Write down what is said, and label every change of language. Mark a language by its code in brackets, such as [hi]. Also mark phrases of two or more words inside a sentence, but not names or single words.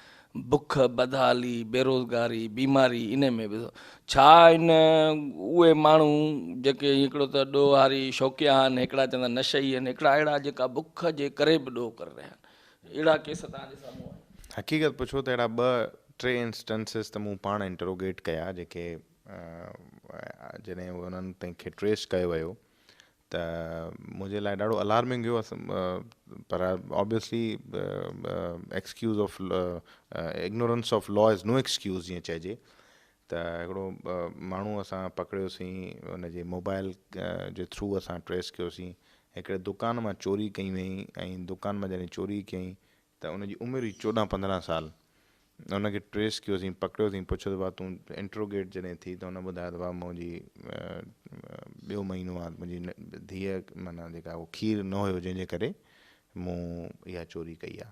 [sd] बुख, बदहाली, बेरोज़गारी, बीमारी, इन में बि छा इन उहे माण्हू जेके हिकिड़ो त ॾोहारी शौक़िया आहिनि, हिकिड़ा चवंदा नशई आहिनि, हिकिड़ा अहिड़ा जेका बुख जे करे बि ॾोह करे रहिया आहिनि, अहिड़ा केस तव्हांजे साम्हूं आहिनि? हक़ीक़त पुछो त अहिड़ा 2-3 इंस्टेंसिस त मूं पाण इंटरोगेट कया, जेके जॾहिं उन्हनि तंहिंखे ट्रेस कयो वियो त मुंहिंजे लाइ ॾाढो अलार्मिंग हुयो। [en] पर obviously excuse of ignorance of law is no excuse [sd] जीअं चइजे। त हिकिड़ो माण्हू असां पकड़ियोसीं, उनजे मोबाइल जे थ्रू असां ट्रेस कयोसीं। हिकिड़े दुकान मां चोरी कई वई, ऐं दुकान मां जॾहिं चोरी कयईं त उनजी उमिरि हुई 14-15 साल। उनखे ट्रेस कयोसीं, पकड़ियोसीं, पुछियो त भाउ तूं इंट्रोगेट जॾहिं थी त उन ॿुधायो त भाउ मुंहिंजी ॿियो महीनो आहे, मुंहिंजी धीअ माना जेका उहो खीर न हुयो, जंहिंजे करे मूं इहा चोरी कई आहे।